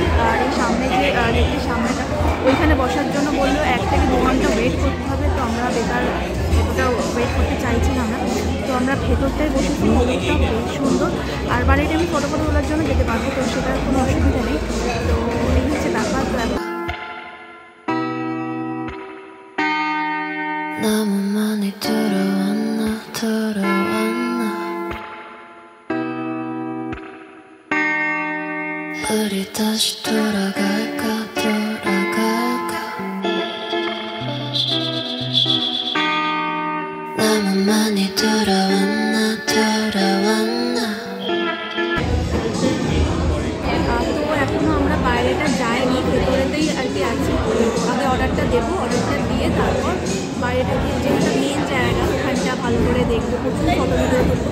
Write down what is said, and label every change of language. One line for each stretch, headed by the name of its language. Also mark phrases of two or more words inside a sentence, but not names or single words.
Bangla: আর এই সামনে যে লেকের সামনেটা, ওইখানে বসার জন্য বললো 1 থেকে 2 ঘন্টা ওয়েট করতে হবে। তো আমরা বেকার অতটা ওয়েট করতে চাইছিলাম না, তো আমরা ভেতরটাই বসেছি। ভেতরটা বেশ সুন্দর। আর বাড়িটা আমি ফটো তোলার জন্য যেতে পারবো, তো সেটার কোনো অসুবিধা নেই। তো এই হচ্ছে ব্যাপার। তো
Korean: 너무 많이 들어왔나 우리 다시 돌아갈까 너무 많이 들어왔나
Bangla: তো এখনো আমরা বাইরেটা যাইনি, ভেতরেতেই আর কি আছি। আগে অর্ডারটা দেবো, অর্ডারটা দিয়ে তারপর বাইরেটা গিয়ে, যেটা মেন জায়গা, ওখানটা ভালো করে দেখবো, প্রচুর
English: photo video
Bangla: করবো।